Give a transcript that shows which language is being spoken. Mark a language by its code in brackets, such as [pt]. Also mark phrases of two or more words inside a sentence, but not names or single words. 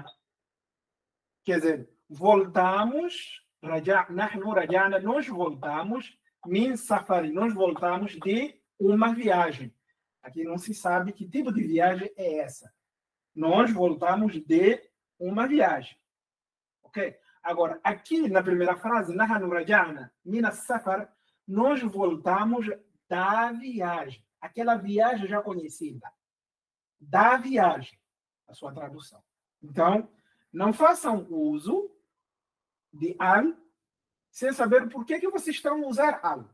[pt] Quer dizer, voltamos, nós voltamos, [ar] من سفري, [pt] nós voltamos de uma viagem. Aqui não se sabe que tipo de viagem é essa. Nós voltamos de uma viagem. Ok? Agora, aqui na primeira frase, [ar] نحن رجعنا من السفر, [pt] nós voltamos da viagem. Aquela viagem já conhecida. Da viagem. A sua tradução. Então, não façam uso de al sem saber por que vocês estão a usar al.